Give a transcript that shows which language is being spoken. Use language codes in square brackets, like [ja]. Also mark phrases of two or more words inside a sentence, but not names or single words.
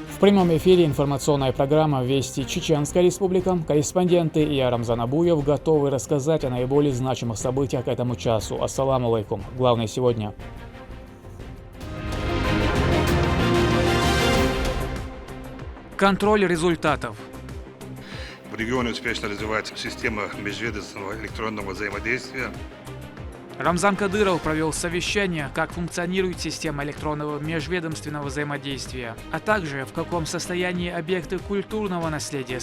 [ru] В прямом эфире информационная программа «Вести Чеченская Республика». Корреспонденты и я, Рамзан Абуев, готовы рассказать о наиболее значимых событиях к этому часу. [ar] السلام عليكم. [ru] Главное сегодня. Контроль результатов. В регионе успешно развивается система межведомственного электронного взаимодействия. Рамзан Кадыров провел совещание, как функционирует система электронного межведомственного взаимодействия, а также в каком состоянии объекты культурного наследия.